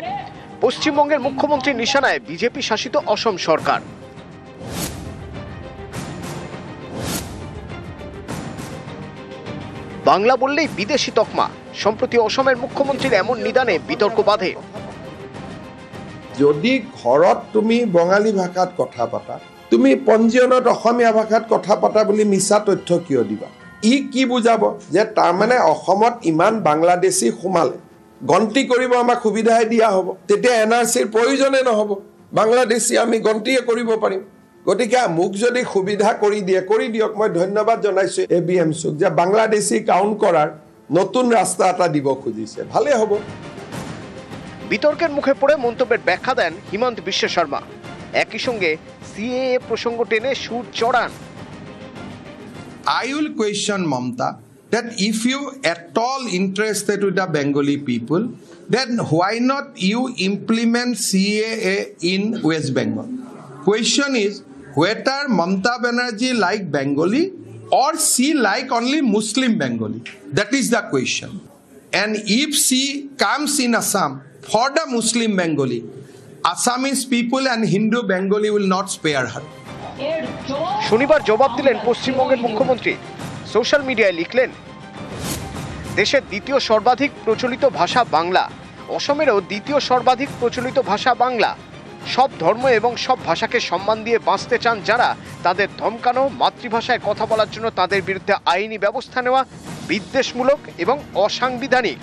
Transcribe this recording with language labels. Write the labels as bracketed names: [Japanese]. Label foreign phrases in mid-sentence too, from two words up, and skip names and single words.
[Bangla] পশ্চিমবঙ্গের মুখ্যমন্ত্রী নিশানায় বিজেপি শাসিত অসম সরকার। বাংলা বললেই বিদেশি তকমা। সম্প্রতি অসমের মুখ্যমন্ত্রীর এমন নিদানে বিতর্ক বাধে। [Assamese] যদি ঘৰত তুমি বঙালী ভাষাত কথা পাতা, তুমি পঞ্জীয়নত অসমীয়া ভাষাত কথা পাতা বুলি মিছা তথ্য কিয় দিবা? ই কি বুজাব যে তাৰমানে অসমত ইমান বাংলাদেশী সোমালে, গন্তি কৰিব আমাক সুবিধাই দিয়া হ'ব, তেতিয়া NRCৰ প্ৰয়োজনে নহ'ব, বাংলাদেশী আমি গন্তিয়ে কৰিব পাৰিম। গতিকে মোক যদি সুবিধা কৰি দিয়ে, কৰি দিয়ক। মই ধন্যবাদ জনাইছোঁ ABMCক যে বাংলাদেশী কাউণ্ট কৰাৰ নতুন ৰাস্তা এটা দিব খুজিছে, ভালে হ'ব। [Bangla] বিতর্কের মুখে পড়ে মন্তব্যের ব্যাখ্যা দেন হিমন্ত বিশ্ব শর্মা। একই সঙ্গে CAA প্রসঙ্গ টেনে সুর চড়ান। [English] I will question Mamta that if you at all interested with the Bengali people, then why not you implement CAA in West Bengal? Question is whether Mamta Banerjee like Bengali or she like only Muslim Bengali. That is the question. And if she comes in Assam for the Muslim Bengali, Assamese people and Hindu Bengali will not spare her. [Bangla] শনিবার জবাব দিলেন পশ্চিমবঙ্গের মুখ্যমন্ত্রী। সোশ্যাল মিডিয়ায় লিখলেন, দেশের দ্বিতীয় সর্বাধিক প্রচলিত ভাষা বাংলা। অসমেরও দ্বিতীয় সর্বাধিক প্রচলিত ভাষা বাংলা। সব ধর্ম এবং সব ভাষাকে সম্মান দিয়ে বাঁচতে চান যারা, তাদের ধমকানো, মাতৃভাষায় কথা বলার জন্য তাদের বিরুদ্ধে আইনি ব্যবস্থা নেওয়া বিদ্বেষমূলক এবং অসাংবিধানিক।